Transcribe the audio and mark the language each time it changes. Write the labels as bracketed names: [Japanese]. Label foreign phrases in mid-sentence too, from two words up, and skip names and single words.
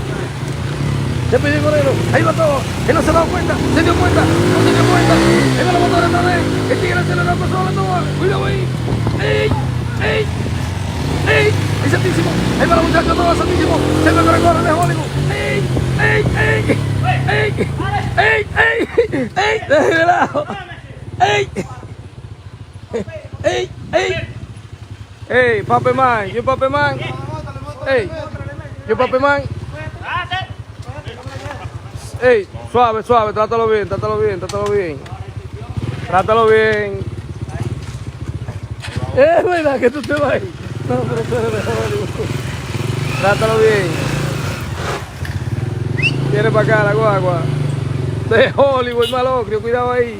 [Spanish] Se pidió Moreno, ahí va todo, él no se ha dado cuenta, se dio cuenta, no se dio cuenta, ahí va la motora otra vez, el tigre acelerando sola toda, cuidado ahí, ¡ey! ¡Ey! ¡Ey! ¡Es santísimo! Ahí va la muchacha toda, santísimo, se me corre de Hollywood, ¡ey! ¡Ey! ¡Ey! ¡Ey! ¡Ey! ¡Ey! ¡Ey! ¡De lado! ¡Ey! ¡Ey! ¡Ey! ¡Ey! ¡Papi man! ¡Yo papi man! ¡Ey! ¡Yo papi man! Ey, suave, suave, trátalo bien. Trátalo bien. Es verdad que tú te vas ahí. No, pero tú eres de Hollywood. Trátalo bien. Viene para acá la guagua. De Hollywood, malocrio, cuidado ahí.